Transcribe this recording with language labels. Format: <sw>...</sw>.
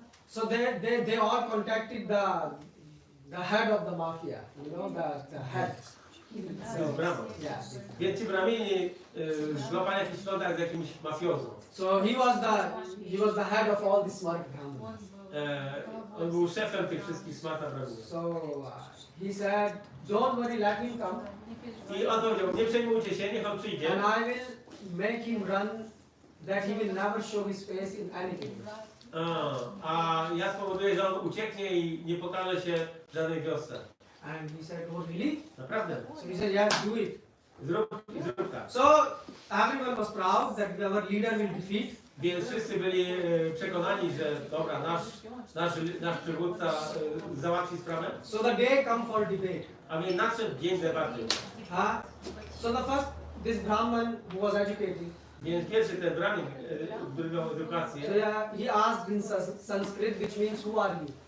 <en>So they all contacted the head of the mafia, the head.</en> <pl>No, brawo.</pl> <en>Yeah.</en> <pl>Więc ci Brahmini złapali jakiś kontakt z jakimś mafiozą.</pl> <en>So he was the head of all the smart Brahmins.</en> <pl>On był szefem tych wszystkich Smarta Brahminów.</pl> <en>So he said, don't worry, let him come,</en> <pl>I on powiedział, nie przejmujcie się, niech on przyjdzie.</pl> <en>and I will make him run that he will never show his face in anything.</en> <pl>A ja spowoduję, że on ucieknie i nie pokaże się w żadnej wiosce.</pl> <en>And he said, oh really?</en> <pl>Naprawdę.</pl> <en>So he said, yes, do it.</en> <pl>Zrób tak.</pl> <en>So everyone was proud that our leader will defeat.</en> <pl>Więc wszyscy byli przekonani, że dobra, nasz przywódca załatwi sprawę.</pl> <en>So the day come for debate.</en> <pl>A więc nadszedł dzień debaty.</pl> <en>So the first, this Brahman who was educated,</en> <pl>Więc pierwszy ten brahmin, który miał</pl> <en>so</en> <pl>edukację,</pl> <en>he asked in Sanskrit, which means who are you?</en>